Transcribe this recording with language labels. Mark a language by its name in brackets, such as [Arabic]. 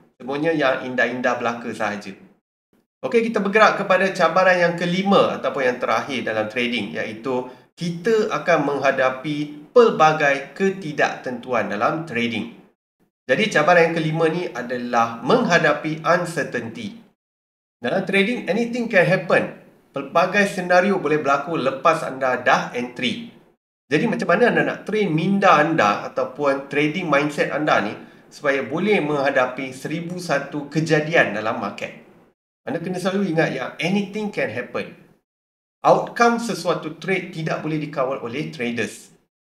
[Malay] Semuanya yang indah-indah belaka sahaja. Okey, kita bergerak kepada cabaran yang kelima ataupun yang terakhir dalam trading, iaitu kita akan menghadapi pelbagai ketidaktentuan dalam trading. Jadi cabaran yang kelima ni adalah menghadapi uncertainty. Dalam trading, [English] anything can happen. [Malay] Pelbagai senario boleh berlaku lepas anda dah entry. Jadi macam mana anda nak train minda anda ataupun trading mindset anda ni supaya boleh menghadapi 1001 kejadian dalam market? Anda kena selalu ingat yang [English] anything can happen. [Malay] Outcome sesuatu trade tidak boleh dikawal oleh traders.